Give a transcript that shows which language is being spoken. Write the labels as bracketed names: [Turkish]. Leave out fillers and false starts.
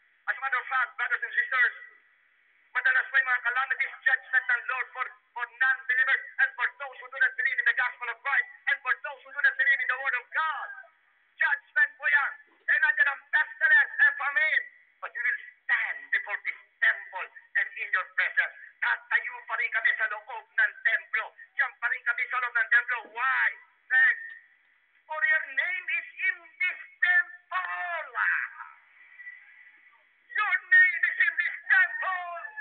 [English] As a matter of fact, brothers and sisters, [Filipino] madalas po yung mga [English] calamities, judgment ng Lord for non-believers and for those who do not believe in the gospel of Christ and for those who do not believe in the word of God. [Filipino] Judgment po yan. [English] And [Filipino] nandiyan ang [English] pestilence and famine. But you will stand before this temple and in your presence. [Filipino] Tatayo pa rin kami sa loob ng templo. Diyan pa rin kami sa loob ng templo. [English] Why? Next. For your name is in this temple. Your name is in this temple.